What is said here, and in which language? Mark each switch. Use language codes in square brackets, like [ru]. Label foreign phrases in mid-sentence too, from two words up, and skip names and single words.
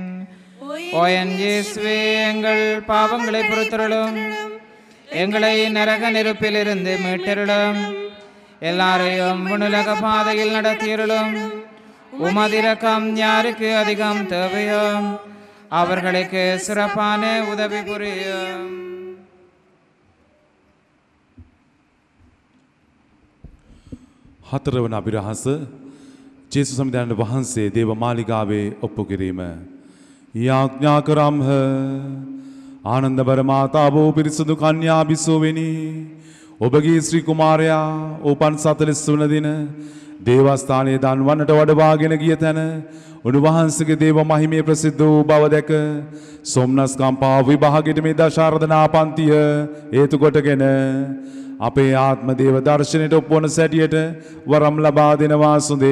[ta] ஓ என் இயேசுவே, எங்கள் பாவங்களை பொறுத்தருளும், எங்களை நரக நெருப்பிலிருந்து மீட்டருளும், எல்லாரையும் உலக பாதையில் நடத்தியருளும். உமதிரக்கம் யாருக்கு அதிகம் தேவையோ அவர்களுக்கு சிறப்பான உதவி புரியும். [si] හතරවන අභිරහස ජේසුස් සමිඳානන් වහන්සේ දේව මාලිගාවේ ඔප්පු කිරීම. යාඥා කරම්හ ආනන්දබර මාතාවෝ පිරිසුදු කන්‍යා බිසෝවෙනි, ඔබගේ ශ්‍රී කුමාරයා ඕපන් 40 වන දින දේවස්ථානයේ දන්වන්නට වඩවාගෙන ගිය තැන උන්වහන්සේගේ දේව මහිමේ ප්‍රසිද්ධ වූ බව දැක සොම්නස් කම්පාව විභාගයට මේ දශාරදනා පන්තිය හේතු කොටගෙන අපේ ආත්ම දේව දර්ශනයට ඔප්පවන සැටියට වරම් ලබා දෙනවා සුදේ.